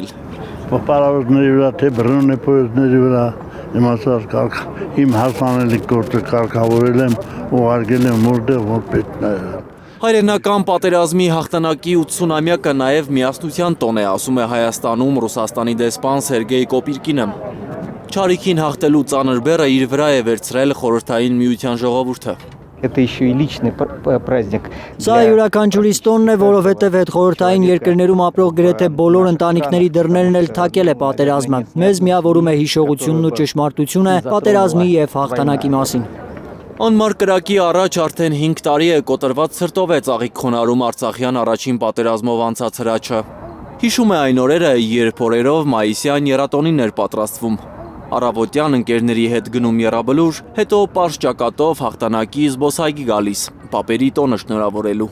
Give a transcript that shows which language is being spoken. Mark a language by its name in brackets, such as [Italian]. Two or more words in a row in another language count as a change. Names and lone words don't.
[Armenian] Պարավոզների վրա, թե բռնապետների վրա իմ հասանելի գործը կարգավորել եմ, ուղարկել եմ որտեղ որ պետք է։ Հայրենական պատերազմի հաղթանակի 80-ամյակը նաև միասնության տոն է, ասում է Հայաստանում Ռուսաստանի դեսպան Սերգեյ Կոպիրկինը։ Չարիքին հաղթելու ծանր բեռը իր վրա է վերցրել Խորհրդային Միության ժողովուրդը։ [Russian] Это еще и личный праздник. [Armenian] Սա յուրաքանչյուրիս տոնն է, որովհետև հետխորհրդային երկրներում ապրող գրեթե բոլոր ընտանիքների դռներն էլ թակել է պատերազմը։ Մեզ միավորում է հիշողությունն ու ճշմարտությունը պատերազմի եւ հաղթանակի մասին։ Անմար կրակի առաջ արդեն 5 տարի է կոտրված սրտով է ծաղիկ խոնարհում Արցախյան առաջին պատերազմով անցած հրաչը։ Հիշում է այն օրերը, երբ օրերով մայիսյան եռատոնին էր պատրաստվում։ Առավոտյան ընկերների հետ գնում եռաբլուր, հետո պարզ ճակատով հաղթանակի զբոսայգի գալիս, պապերի տոնը շնորհավորելու։